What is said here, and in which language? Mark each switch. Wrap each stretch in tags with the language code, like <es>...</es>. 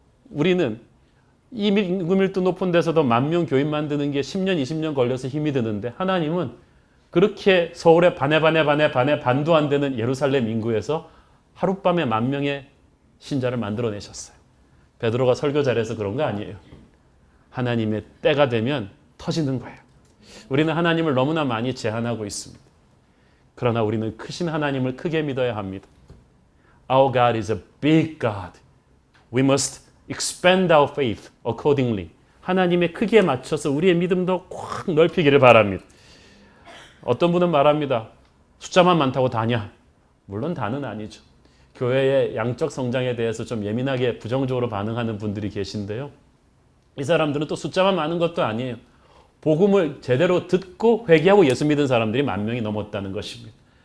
<ko>우리는 이 인구 밀도 높은 데서도 10,000명 교인 만드는 게 10년, 20년 걸려서 힘이 드는데 하나님은 그렇게 서울의 반도 안 되는 예루살렘 인구에서 하룻밤에 10,000명의 신자를 만들어내셨어요. 베드로가 설교 잘해서 그런 거 아니에요. 하나님의 때가 되면 터지는 거예요. 우리는 하나님을 너무나 많이 제한하고 있습니다. 그러나 우리는 크신 하나님을 크게 믿어야 합니다.</ko> <en>Our God is a big God. We must expand our faith accordingly.</en> <ko>하나님의 크기에 맞춰서 우리의 믿음도 꽉 넓히기를 바랍니다. 어떤 분은 말합니다. 숫자만 많다고 다냐? 물론 다는 아니죠. 교회의 양적 성장에 대해서 좀 예민하게 부정적으로 반응하는 분들이 계신데요. 이 사람들은 또 숫자만 많은 것도 아니에요. 복음을 제대로 듣고 회개하고 예수 믿은 사람들이 10,000명이 넘었다는 것입니다.</ko>